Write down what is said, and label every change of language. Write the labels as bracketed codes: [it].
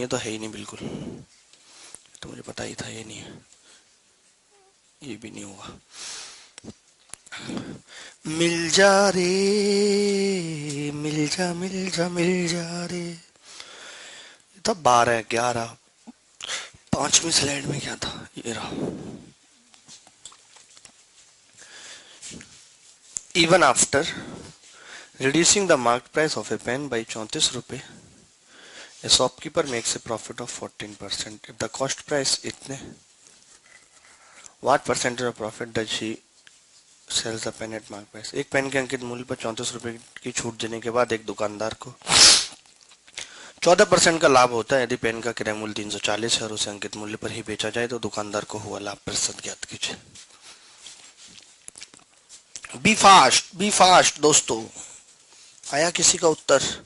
[hi] ये तो है ही नहीं बिल्कुल, तो मुझे पता ही था ये नहीं है, ये भी नहीं होगा। मिल जा रे, मिल जा मिल जा मिल जा रे। था 12, 11, 5वीं स्लाइड में क्या था, ये रहा। [en] Even after reducing the market price of a pen by 34 रुपए, a shopkeeper makes a profit of 14%. If the cost price इतने, what percentage of profit does she sells the pen at market price? [hi] एक pen के अंकित मूल्य पर 34 रुपए की छूट देने के बाद एक दुकानदार को 14% का लाभ होता है। यदि पेन का क्रय मूल्य 340 है और उसे अंकित मूल्य पर ही बेचा जाए तो दुकानदार को हुआ लाभ प्रतिशत ज्ञात कीजिए। [en] be fast [hi] दोस्तों। आया किसी का उत्तर?